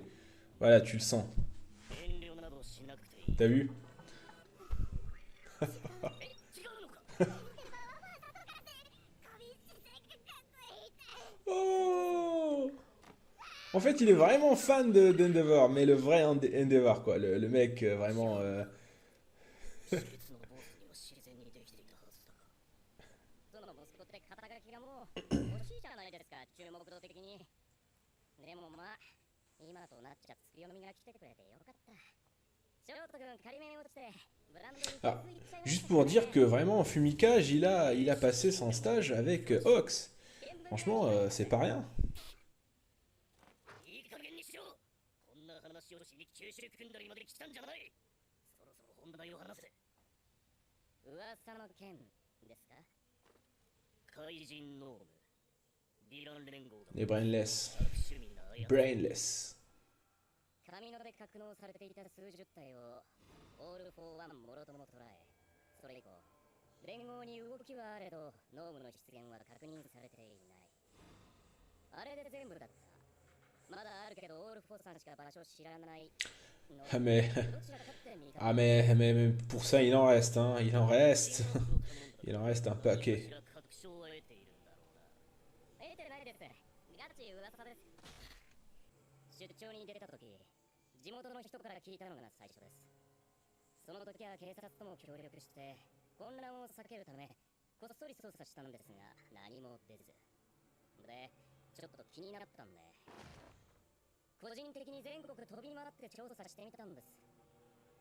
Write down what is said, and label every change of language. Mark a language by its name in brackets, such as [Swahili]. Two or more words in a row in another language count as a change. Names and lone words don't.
[French] Voilà, tu le sens. T'as vu? Oh, en fait, il est vraiment fan d'Endeavor, mais le vrai Endeavor, quoi. Le mec, vraiment... [Japanese] その息子って肩書きがもう欲しいじゃないですか、注目度的に。でもまあ、今となっちゃ月読みが来てくれてよかった。ショート君仮面落ちてブランドに手 [French] Ah, [Japanese] ついちゃいま [French] juste [Japanese] した [French] pour dire que vraiment, Fumikage, il a passé son stage avec Ox. Franchement, c'est pas rien. [Japanese] いい加減にしろ。こんな話をしに九州組んだりまで来たんじゃない。そろそろ本題を話せ。噂の件ですか。怪人ノーム、ヴィラン連合だ。 [French] Les brainless. [Japanese] 趣味なあや [French] Brainless. [Japanese] 神野で格納されていた数十体をオール・フォー・ワンもろとも捉え、それ以降連合に動きはあれどノームの出現は確認されていない。あれで全部だった。まだあるけどオール・フォーさんしか場所知らない。 [French] Ah mais pour ça, il en reste, hein. Il en reste. Il en reste un paquet. [Japanese] 得てないです。ガチ噂です。出張に出た時、地元の人から聞いたのが最初です。その時は警察とも協力して混乱を避けるためこっそり捜査したんですが何も出ずで、ちょっと気になったんで個人的に全国飛び回って調査してみたんです。